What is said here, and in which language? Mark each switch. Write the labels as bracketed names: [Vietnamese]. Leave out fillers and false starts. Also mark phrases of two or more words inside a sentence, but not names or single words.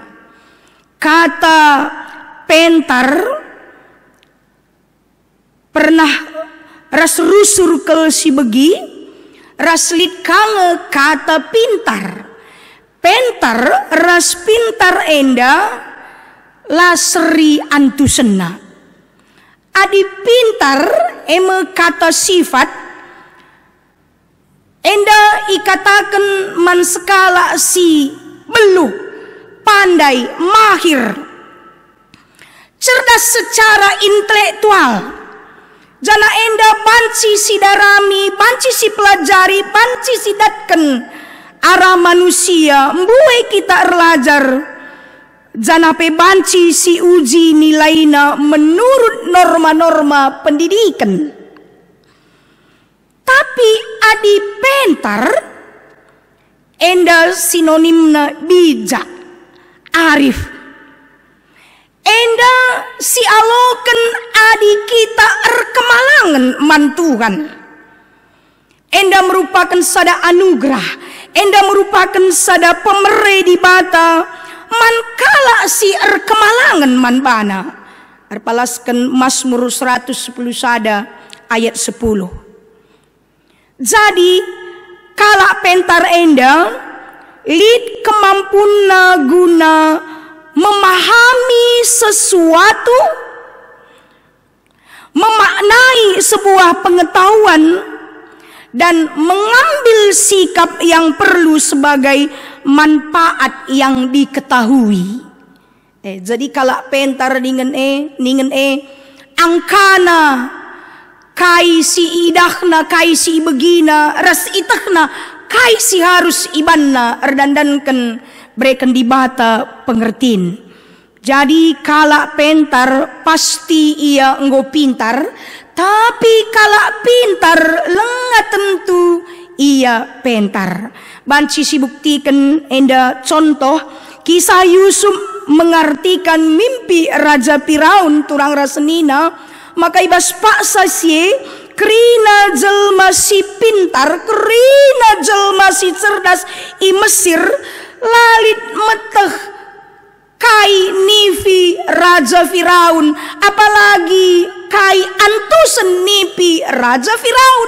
[Batak Karo] Kata pentar pernah ras rusur ke si begi, raslit kange kata pintar. Pentar ras pintar enda lasri antusena. Adi pintar [Indonesian] kata sifat [Batak Karo] enda ikatakan man skala si beluh, [Indonesian] pandai, mahir, cerdas secara intelektual. [Batak Karo] Jana enda banci si darami, banci si pelajari, banci si datken arah manusia, mbuai kita erlajar. Jana pe banci si uji nilaina [Indonesian] menurut norma-norma pendidikan. [Batak Karo] Tapi adi pentar enda sinonimna bijak, arif. Enda si aloken adi kita erkemalangan man Tuhan. Enda merupakan sada anugerah, enda merupakan sada pemere di bata mankala si erkemalangan man bana. Arpalaskan Mazmur 110 sada ayat 10. [Indonesian] Jadi [Batak Karo] kala pentar enda lid kemampuna [Indonesian] guna memahami sesuatu, memaknai sebuah pengetahuan, dan mengambil sikap yang perlu sebagai manfaat yang diketahui. [Batak Karo] Jadi kala pentar ningen angkana kai si idahna, kai si begina, ras itahna, kai si harus ibanna erdandankan berikan di bata pengertiin. Jadi kala pentar pasti ia enggo pintar, tapi kala pintar lenga tentu ia pentar. Banci si buktikan enda [Indonesian] contoh kisah Yusuf mengartikan mimpi Raja Firaun [Batak Karo] turang rasenina. Maka ibas paksa sie kerina jelma si pintar, kerina jelma si cerdas i Mesir lalit meteh kai nifi Raja Firaun, apalagi kai antusen nipi Raja Firaun.